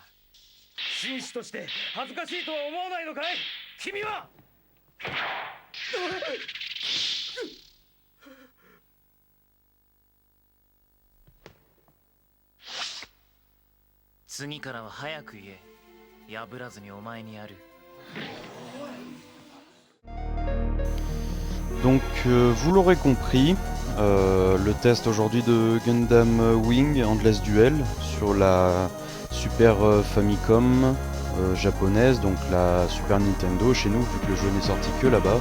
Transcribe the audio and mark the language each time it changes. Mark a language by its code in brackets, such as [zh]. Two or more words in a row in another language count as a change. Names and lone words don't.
[ja] 紳士として恥ずかしいとは思わないのかい、君は。次からは早く言え。破らずにお前にやる。 [fr] Donc vous l'aurez compris, le test aujourd'hui de Gundam Wing Endless Duel sur la Super Famicom japonaise, donc la Super Nintendo chez nous vu que le jeu n'est sorti que là-bas.